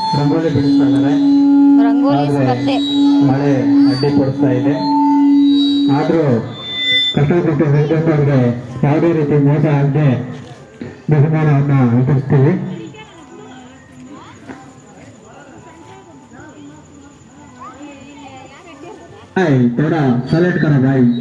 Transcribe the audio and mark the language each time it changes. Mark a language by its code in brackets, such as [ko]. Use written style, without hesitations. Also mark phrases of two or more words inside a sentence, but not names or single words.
[kn] ರಂಗೋಲಿ ಬಿಡಿಸ್ತಾ ಇದ್ದಾರೆ. ಮಳೆ ಅಡ್ಡಿ ಕೊಡ್ತಾ ಇದೆ. ಆದ್ರೂ ಕಷ್ಟಪಟ್ಟು ರೈತರಿಗೆ ಯಾವುದೇ ರೀತಿ ಮೋಸ ಆಗದೆ ಬಹುಮಾನವನ್ನು ವಿತರಿಸ್ತೀವಿ. [hi] थोड़ा सैलेड करो भाई.